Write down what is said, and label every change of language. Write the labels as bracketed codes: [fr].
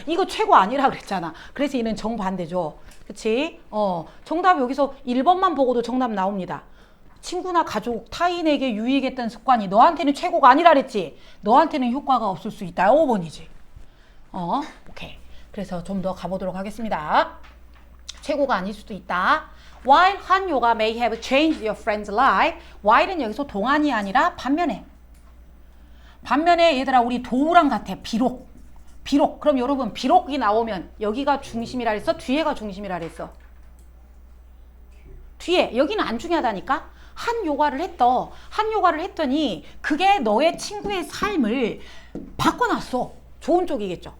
[ko] 이거 최고 아니라 그랬잖아. 그래서 얘는 정반대죠. 그치? 정답 여기서 1번만 보고도 정답 나옵니다. 친구나 가족, 타인에게 유익했던 습관이 너한테는 최고가 아니라 그랬지. 너한테는 효과가 없을 수 있다. 5번이지. 오케이. 그래서 좀 더 가보도록 하겠습니다. 최고가 아닐 수도 있다. [en] While 한 yoga may have changed your friend's life. [ko] while은 여기서 동안이 아니라 반면에. 반면에 얘들아 우리 도우랑 같아. 비록. 비록. 그럼 여러분 비록이 나오면 여기가 중심이라 했어? 뒤에가 중심이라 했어? 뒤에. 여기는 안 중요하다니까? 한 요가를 했더니 그게 너의 친구의 삶을 바꿔놨어. 좋은 쪽이겠죠.